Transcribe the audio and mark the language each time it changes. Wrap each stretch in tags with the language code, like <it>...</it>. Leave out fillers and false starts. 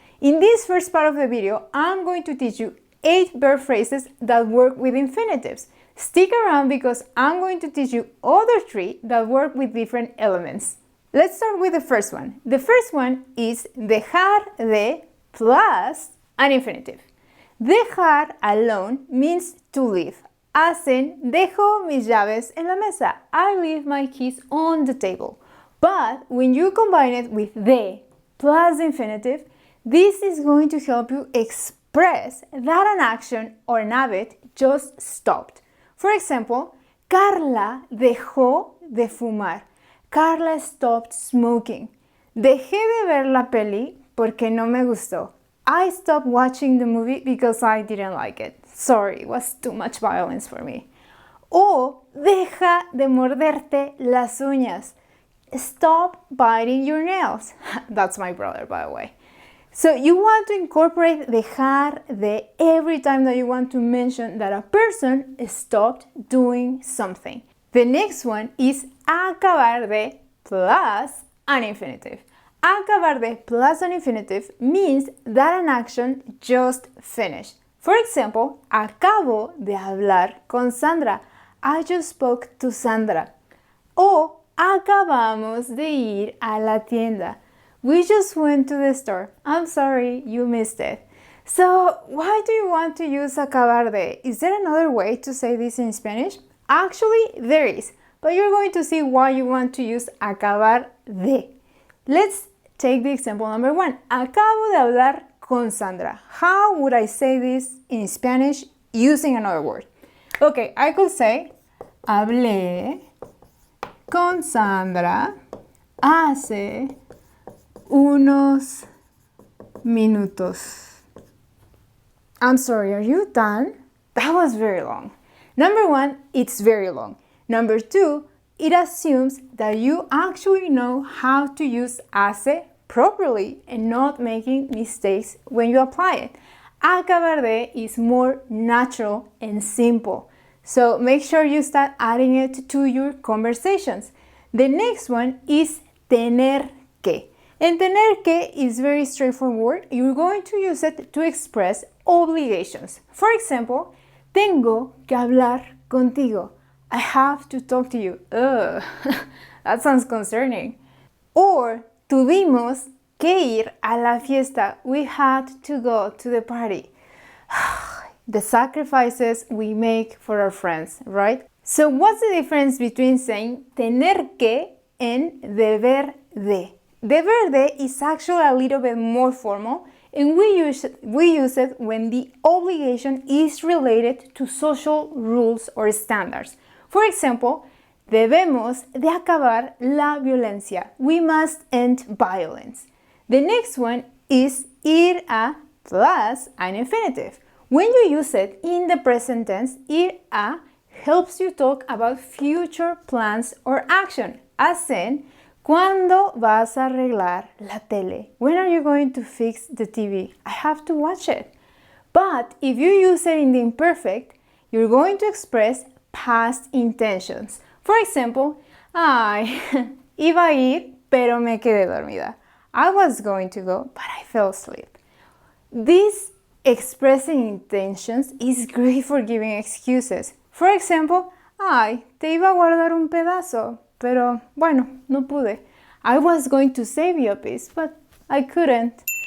<en>In this first part of the video, I'm going to teach you 8 verb phrases that work with infinitives. Stick around because I'm going to teach you other 3 that work with different elements. Let's start with the first one. The first one is dejar de plus an infinitive. Dejar alone means to leave. As in,</en> <es>dejo mis llaves en la mesa.</es> <en>I leave my keys on the table. But when you combine it with de plus the infinitive, this is going to help you express that an action or an habit just stopped. For example,</en> <es>Carla dejó de fumar.</es> <en>Carla stopped smoking.</en> <es>Dejé de ver la peli porque no me gustó.</es> <en>I stopped watching the movie because I didn't like it. Sorry, it was too much violence for me.</en> <es>O deja de morderte las uñas.</es> <en>Stop biting your nails. That's my brother, by the way. So you want to incorporate dejar de every time that you want to mention that a person stopped doing something. The next one is acabar de plus an infinitive. Acabar de plus an infinitive means that an action just finished. For example,</en> <es>acabo de hablar con Sandra.</es> <en>I just spoke to Sandra.</en> <es>O acabamos de ir a la tienda.</es> <en>We just went to the store. I'm sorry, you missed it. So, why do you want to use acabar de? Is there another way to say this in Spanish? Actually, there is, but you're going to see why you want to use acabar de. Let's take the example number 1.</en> <es>Acabo de hablar con Sandra.</es> <en>How would I say this in Spanish using another word? Okay, I could say,</en> <es>hablé con Sandra hace unos minutos.</es> <en>I'm sorry, are you done? That was very long. Number 1, it's very long. Number 2, it assumes that you actually know how to use hace properly and not making mistakes when you apply it. Acabar de is more natural and simple. So make sure you start adding it to your conversations. The next one is tener que. And tener que is very straightforward. You're going to use it to express obligations. For example,</en> <es>tengo que hablar contigo.</es> <en>I have to talk to you. Ugh, that sounds concerning. Or,</en> <es>tuvimos que ir a la fiesta.</es> <en>We had to go to the party. The sacrifices we make for our friends, right? So what's the difference between saying tener que and deber de? Deber de is actually a little bit more formal, and we use it when the obligation is related to social rules or standards. For example,</en> <es>debemos de acabar la violencia.</es> <en>We must end violence. The next one is ir a plus an infinitive. When you use it in the present tense, ir a helps you talk about future plans or action, as in,</en> <es>¿cuándo vas a arreglar la tele?</es> <en>When are you going to fix the TV? I have to watch it. But if you use it in the imperfect, you're going to express past intentions. For example,</en> <es>ay, iba a ir, pero me quedé dormida.</es> <en>I was going to go, but I fell asleep. This expressing intentions is great for giving excuses. For example,</en> <es>ay, te iba a guardar un pedazo, pero bueno, no pude.</es> <en>I was going to save you a piece, but I couldn't.</en>